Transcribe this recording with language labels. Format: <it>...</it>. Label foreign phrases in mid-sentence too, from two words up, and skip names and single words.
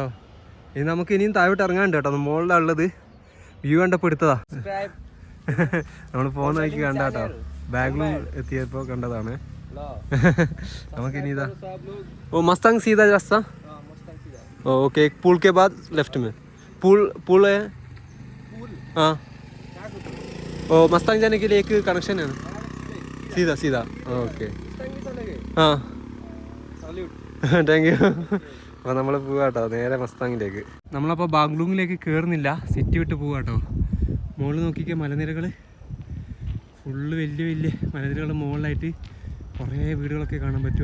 <ml>ഇനി നമുക്ക് ഇനിയും താഴോട്ട് ഇറങ്ങാണ്ട് കേട്ടോ. മുകളിലാണ് ഉള്ളത്. വ്യൂ കണ്ടപ്പോൾ എടുത്തതാ. നമ്മൾ പോകുന്ന വഴിക്ക് കണ്ട കേട്ടോ. ബാംഗ്ലൂർ എത്തിയപ്പോൾ കണ്ടതാണ്. നമുക്കിനി ഇതാ ഓ മസ്താങ്</ml> <hi>सीधा रास्ता.</hi> <ml>ഓക്കെ,</ml> <hi>पुल के बाद लेफ्ट में पुल है. हाँ, ओ मस्तांग जाने के लिए एक कनेक्शन है सीधा सीधा. ओके हाँ,</hi> <en>thank you.</en> <ml>അപ്പോൾ നമ്മൾ പോവാട്ടോ നേരെ മസ്താങ്ങിലേക്ക്. നമ്മളപ്പോൾ ബാഗ്ലൂങ്ങിലേക്ക് കയറുന്നില്ല, സിറ്റി വിട്ട് പോവാട്ടോ. മുകളിൽ നോക്കിക്കുക, മലനിരകൾ ഫുള്ള് വലിയ വലിയ മലനിരകളുടെ മുകളിലായിട്ട് കുറേ വീടുകളൊക്കെ കാണാൻ പറ്റും.</ml>